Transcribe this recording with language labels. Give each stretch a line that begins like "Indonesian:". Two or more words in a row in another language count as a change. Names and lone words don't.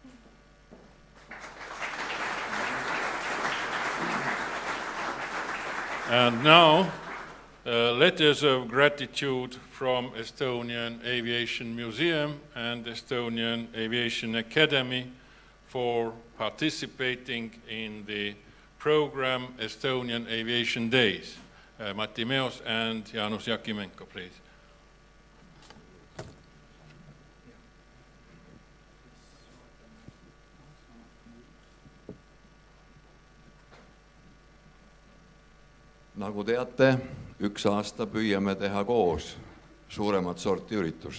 English: And now, letters of gratitude from Estonian Aviation Museum and Estonian Aviation Academy for participating in the program Estonian Aviation Days. Matti Meos and Jaanus Jakimenko, please.
Estonian: Nagu teate, üks aasta püüame teha koos suuremat sorti üritust.